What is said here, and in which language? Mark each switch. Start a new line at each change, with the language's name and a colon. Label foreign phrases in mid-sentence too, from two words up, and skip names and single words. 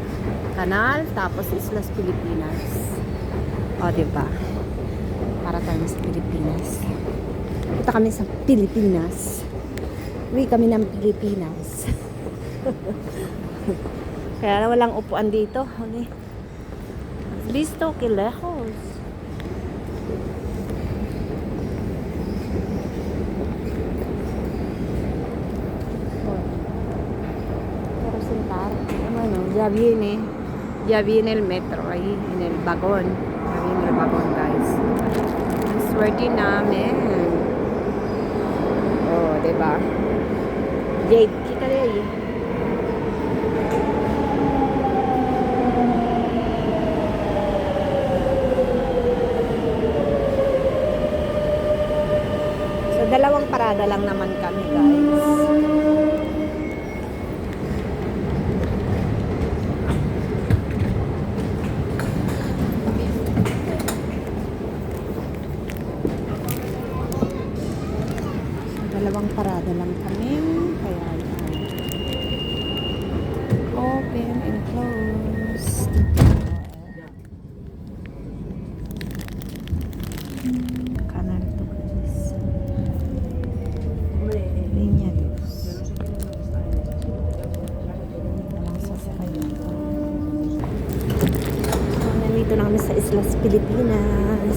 Filipino: Kanal, tapos Islas Pilipinas. O, diba? Para tayo sa Pilipinas. Punta kami sa Pilipinas. Uwi kami ng Pilipinas. Kaya walang upuan dito. Okay.
Spanish: Listo, que lejos. Pero sentar. Bueno, ya viene el metro ahí, en el vagón. Ya viene el vagón,
Filipino: guys. Ang swerte namin. Oh, diba? Jade, kita rin eh. So, 2 parada lang naman kami, guys. So, 2 parada lang kami. Kaya
English: open and closed.
Filipino: Kanal to guys. Linya dos. Walang sasakyan. So, nandito na kami sa Islas Pilipinas.